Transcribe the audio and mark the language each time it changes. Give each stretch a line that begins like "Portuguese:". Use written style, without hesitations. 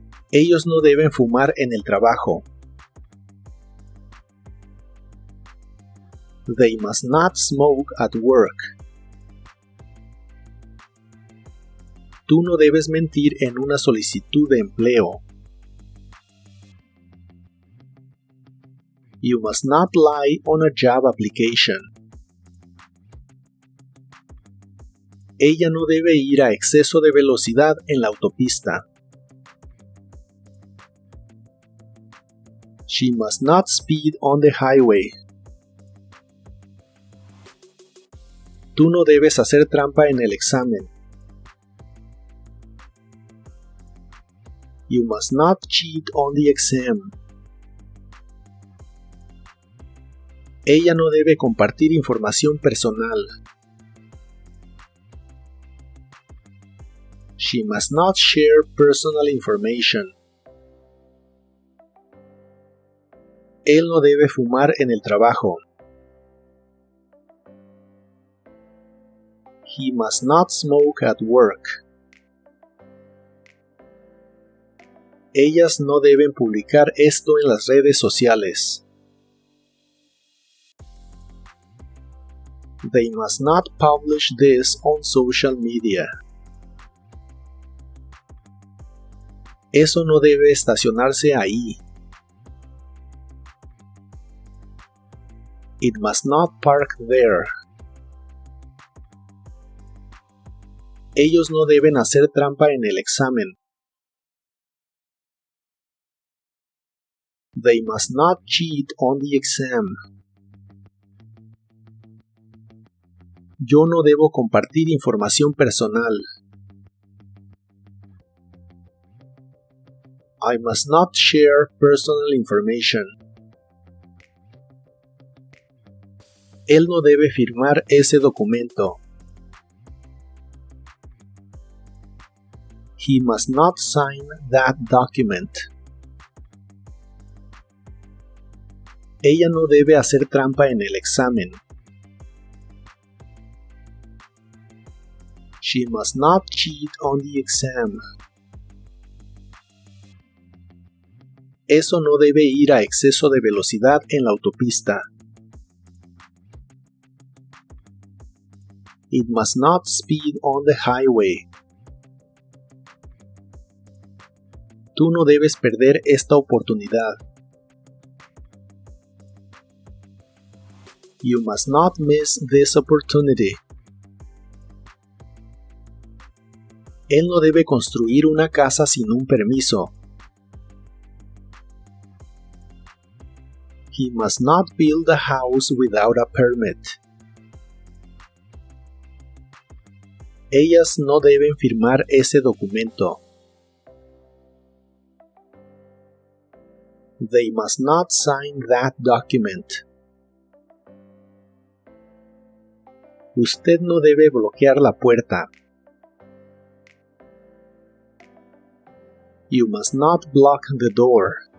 Spanish: Ellos no deben fumar en el trabajo.
English: They must not smoke at work.
Spanish: Tú no debes mentir en una solicitud de empleo.
English: You must not lie on a job application.
Spanish: Ella no debe ir a exceso de velocidad en la autopista.
English: She must not speed on the highway.
Spanish: Tú no debes hacer trampa en el examen.
English: You must not cheat on the exam.
Spanish: Ella no debe compartir información personal.
English: She must not share personal information.
Spanish: Él no debe fumar en el trabajo.
English: He must not smoke at work.
Spanish: Ellas no deben publicar esto en las redes sociales.
English: They must not publish this on social media.
Spanish: Eso no debe estacionarse ahí.
English: It must not park there.
Spanish: Ellos no deben hacer trampa en el examen.
English: They must not cheat on the exam.
Spanish: Yo no debo compartir información personal.
English: I must not share personal information.
Spanish: Él no debe firmar ese documento.
English: He must not sign that document.
Spanish: Ella no debe hacer trampa en el examen.
English: She must not cheat on the exam.
Spanish: Eso no debe ir a exceso de velocidad en la autopista.
English: It must not speed on the highway.
Spanish: Tú no debes perder esta oportunidad.
English: You must not miss this opportunity.
Spanish: Él no debe construir una casa sin un permiso.
English: He must not build a house without a permit.
Spanish: Ellas no deben firmar ese documento.
English: They must not sign that document.
Spanish: Usted no debe bloquear la puerta.
English: You must not block the door.